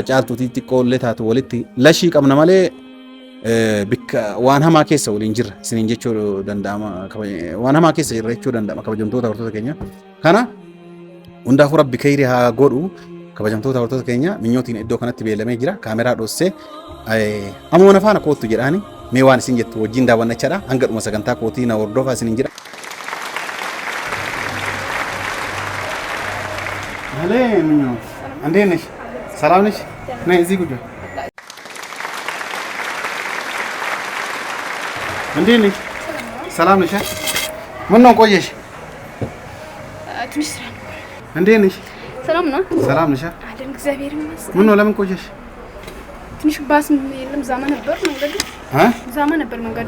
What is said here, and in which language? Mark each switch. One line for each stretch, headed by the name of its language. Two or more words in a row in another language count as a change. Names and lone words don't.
Oromo: caaltuutii xiqqoollee taatu walitti lashii qabna malee bikka waan hamaa keessa waliin jirra isiniin jechuu danda'ama waan hamaa keessa jirra jechuu danda'ama kabajamtoota hortoota keenya kana hundaafuu rabbi khayri haa godhu kabajamtoota hortoota keenya minyootiin iddoo kanatti beellamee jira kaameraa dhossee ammoo na faana koottu jedhaani mee waan isin jettu wajjin daawwannachaadha hanga dhuma sagantaa kootii na hordofaa isiniin jedha
Amharic: Hale minyo እንዴት ነሽ ሰላም ነሽ ነይ እዚህ ጉጆ እንዴት ነሽ ሰላም ነሽ ምን ነው ቆየሽ ትንሽ ስራ እንዴት ነሽ ሰላም ነሽ አይደል እግዚአብሔር ይመስገን ምን ነው ለምን ቆየሽ ትንሽ ባስ የለም ዛማ ነበር መንገዱ